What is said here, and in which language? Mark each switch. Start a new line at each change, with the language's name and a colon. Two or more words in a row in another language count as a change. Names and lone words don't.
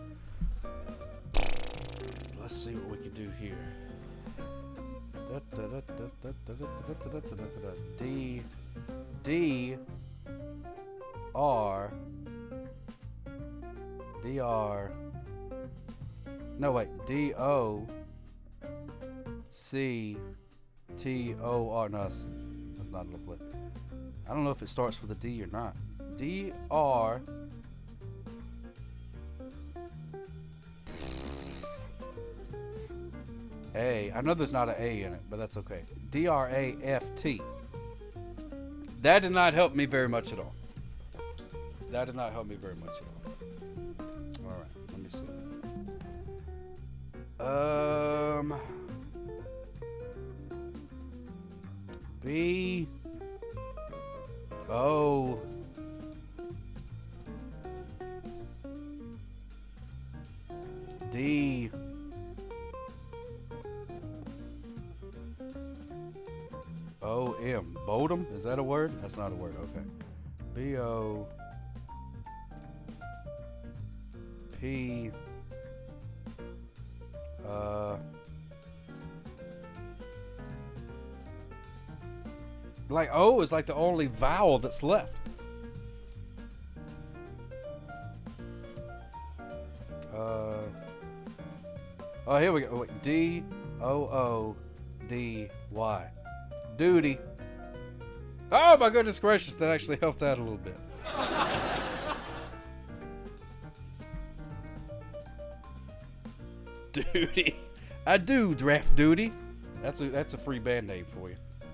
English: Let's see what we can do here. D. D. R. D. R. No, wait. D. O. C. T. O. R. No, that's not a flip. I don't know if it starts with a D or not. D. R. A. I know there's not an A in it, but that's okay. D-R-A-F-T. That did not help me very much at all. That did not help me very much at all. All right, let me see. B. O. D. O-M. Bodum? Is that a word? That's not a word. Okay. B-O. P. Like O is like the only vowel that's left. Oh, here we go. Wait. D-O-O-D-Y. Duty. Oh my goodness gracious, that actually helped out a little bit. Duty. I do draft duty. That's a free band name for you.